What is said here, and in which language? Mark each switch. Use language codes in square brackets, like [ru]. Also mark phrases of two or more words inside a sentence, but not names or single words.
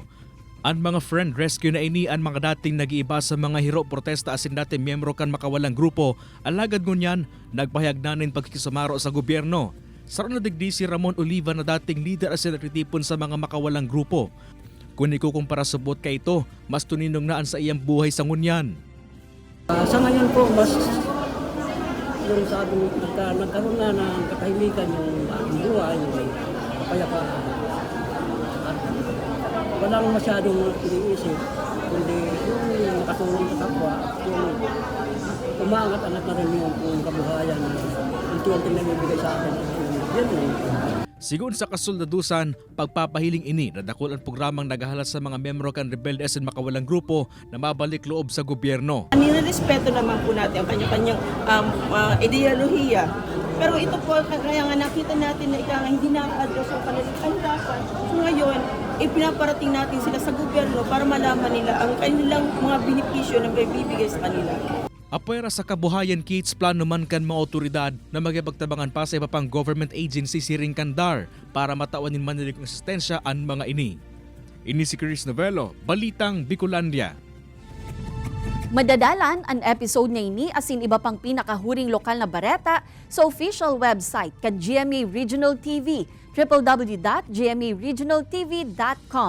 [bik] Ang mga [en] friend rescue [bik] na ini ang mga dating nag-iiba sa mga hiro protesta asin dating miyembro kan makawalang grupo, alagad ngunyan nagpahayag nanin pagkikisumaro sa gobyerno. Saro na digdi si Ramon Oliva na dating leader at sinatitipon sa mga makawalang grupo. Kung ikukumpara subot kay ito, mas tuninong naan sa iyang buhay sa ngunyan. [tl] Sa ngayon po, mas yung sabi nagkaroon na ng katahimikan yung aking buhay, yung kapayapaan. At walang masyadong iniisip, kundi yung nakatulong sa kapwa, yung umaangat-angat na rin yung kabuhayan na unti-unti nabibigay sa akin. [bik] Sigun sa kasoldadusan, pagpapahiling ini na dakol ang programang naghahalas sa mga miyembro kan rebelde at makawalang grupo na mabalik loob sa gobyerno. [tl] Nirespeto naman po natin ang kanya-kanyang ideolohiya. Pero ito po, kaya nga nakita natin na hindi na-address ang panalitasan. So ngayon, pinaparating natin sila sa gobyerno para malaman nila ang kanilang mga benepisyo na may bibigay sa kanila. [bik] Apwera sa kabuhayan kits, plano man kan mga otoridad na magipagtabangan pa sa iba pang [en] government agency [bik] siring kandar para matawanin manilig ng asistensya ang mga ini. Ini si Chris Novello, Balitang Bicolandia. Madadalan ang episode na ini asin iba pang pinakahuring lokal na bareta sa [en] official website [bik] kan GMA Regional TV, www.gmaregionaltv.com.